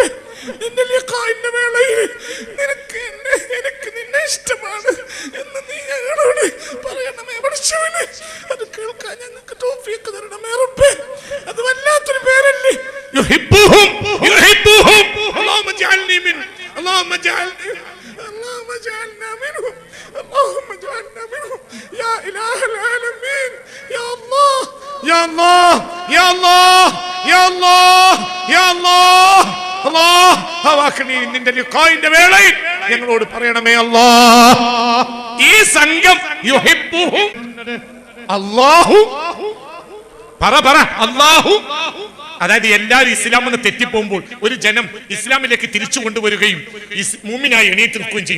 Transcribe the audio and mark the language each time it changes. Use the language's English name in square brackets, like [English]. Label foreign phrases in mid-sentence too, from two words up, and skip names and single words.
[Malayalam] നിന്റെ ലിഖാഇന്റെ വേളയിൽ എനിക്ക് നിന്നെ ഇഷ്ടമാണ് എന്ന് നീ ഞങ്ങളോട് പറയണമേ പഠിച്ചവനെ. അത് കേൾക്കാൻ ഞങ്ങൾക്ക് തൗഫീഖ് തരണമേ റബ്ബേ. അത് വല്ലാത്തൊരു പേരല്ലേ, [Arabic] يحبهم اللهم اجعلني من اللهم اجعلنا منهم اللهم اجعلنا منهم يا إله العالمين يا الله يا الله يا الله يا الله يا الله الله [Malayalam] ഹവാക്കണി നിന്റെ ലിഖാഇന്റെ വേളയിൽ ഞങ്ങളോട് പറയണമേ അല്ലാഹ്. ഈ സംഘം [Arabic] يحبهم الله [Malayalam] പറ അല്ലാഹു, അതായത് എല്ലാവരും ഇസ്ലാമിൽ നിന്ന് തെറ്റിപ്പോകുമ്പോൾ ഒരു ജനം ഇസ്ലാമിലേക്ക് തിരിച്ചു കൊണ്ടുവരികയും മുഅ്മിനായി എണീറ്റ് നിൽക്കുകയും ചെയ്യും.